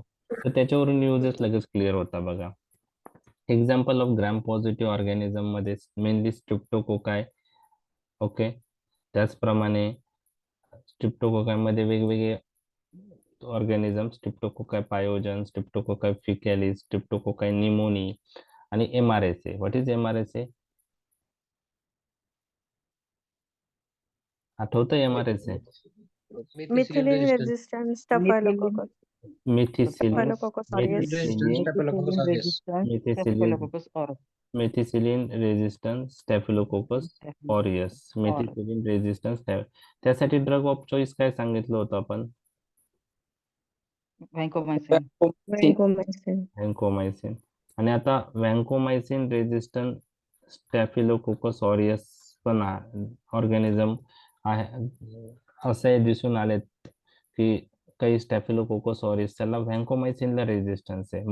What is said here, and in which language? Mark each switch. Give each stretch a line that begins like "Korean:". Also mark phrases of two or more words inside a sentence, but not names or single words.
Marathi: तर त्याच्यावरून युजेस लगेच क्लिअर होता बघा.
English: example of gram positive organism
Marathi: मध्ये मेनली स्ट्रिप्टोकोकाय, ओके, त्याचप्रमाणे स्ट्रिप्टोकोकाय मध्ये वेगवेगळे ऑर्गॅनिझम, स्ट्रिप्टोकोकाय पायोजन, स्ट्रिप्टोकोकाय फिकॅलिस, स्ट्रिप्टोकोकाय निमोनी आणि MRSA.
English: what is MRSA?
Marathi: आठवतं MRSA?
English: Methicillin resistant Staphylococcus. Methicillin, Staphylococcus aureus. Methicillin, Staphylococcus aureus. Methicillin resistant Staphylococcus aureus. Methicillin resistant
Marathi: त्यासाठी
English: drug of choice
Marathi: काय सांगितलं होतं आपण? Vancomycin. Vancomycin. व्हॅन्कोमायसिन. आणि आता
English: vancomycin resistant Staphylococcus aureus
Marathi: पण ऑर्गॅनिझम आहे, असे दिसून आलेत की काही स्टॅफिलोकोकस ऑरियस त्याला व्हॅन्कोमायसिनला रेजिस्टन्स आहे.